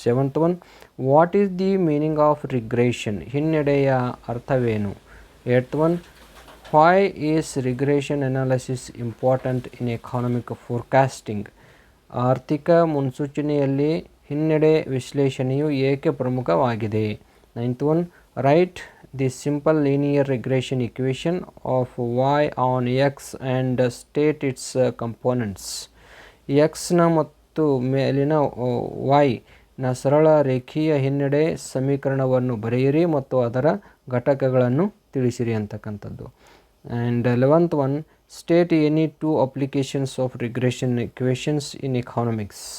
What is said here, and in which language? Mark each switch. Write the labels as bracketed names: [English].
[English] 7th one, what is the meaning of regression. [Kannada] ಹಿನ್ನಡೆಯ ಅರ್ಥವೇನು. [English] 8th one, why is regression analysis important in economic forecasting. [Kannada] ಆರ್ಥಿಕ ಮುನ್ಸೂಚನೆಯಲ್ಲಿ ಹಿನ್ನಡೆ ವಿಶ್ಲೇಷಣೆಯು ಏಕೆ ಪ್ರಮುಖವಾಗಿದೆ. [English] 9th one, write the simple linear regression equation of y on x and state its components. [Kannada] x ನ ಮತ್ತು ಮೇಲಿನ y ನ ಸರಳ ರೇಖೀಯ ಹಿನ್ನಡೆ ಸಮೀಕರಣವನ್ನು ಬರೆಯಿರಿ ಮತ್ತು ಅದರ ಘಟಕಗಳನ್ನು ತಿಳಿಸಿರಿ ಅಂತಕ್ಕಂಥದ್ದು. [English] And 11th one, state any 2 applications of regression equations in economics.